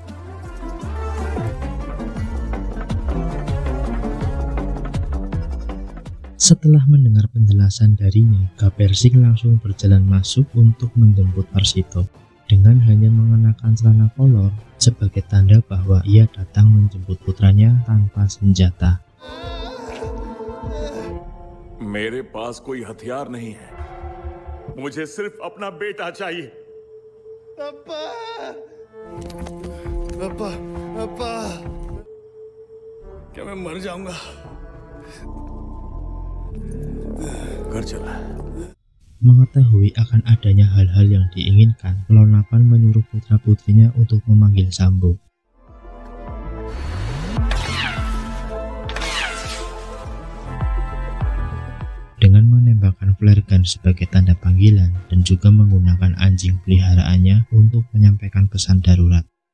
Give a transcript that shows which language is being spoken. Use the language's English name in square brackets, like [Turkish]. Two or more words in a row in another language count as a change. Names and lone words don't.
[Indonesian] Setelah mendengar penjelasan darinya, Gabber Singh langsung berjalan masuk untuk menjemput Warsito dengan hanya mengenakan celana kolor sebagai tanda bahwa ia datang menjemput putranya tanpa senjata. [Hindi] मेरे पास कोई हथियार नहीं है, मुझे सिर्फ अपना बेटा चाहिए। अब्बा, अब्बा, अब्बा, क्या मैं मर जाऊंगा? घर चला। [Indonesian] Mengetahui akan adanya hal-hal yang diinginkan, Lonapan menyuruh putra-putrinya untuk memanggil Sambo. Dengan menembakkan flare gun sebagai tanda panggilan dan juga menggunakan anjing peliharaannya untuk menyampaikan pesan darurat.